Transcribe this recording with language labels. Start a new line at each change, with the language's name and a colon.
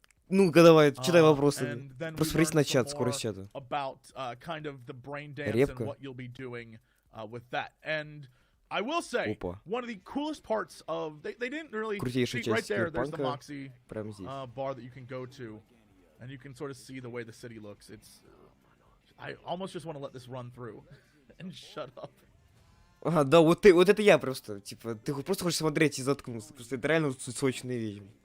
Russian: Ну-ка, давай, читай вопросы. Просто смотрите на чат, скорость чата. Репка.
English: I will say, one of the coolest parts of... They didn't really... See, right there, there's the Moxie bar that you can go to. And you can sort of see the way the city looks. I almost just want to let this run through and shut up.
Russian: Ага, да, вот это я просто. Типа, ты просто хочешь смотреть и заткнуться. Просто это реально сочные вещи.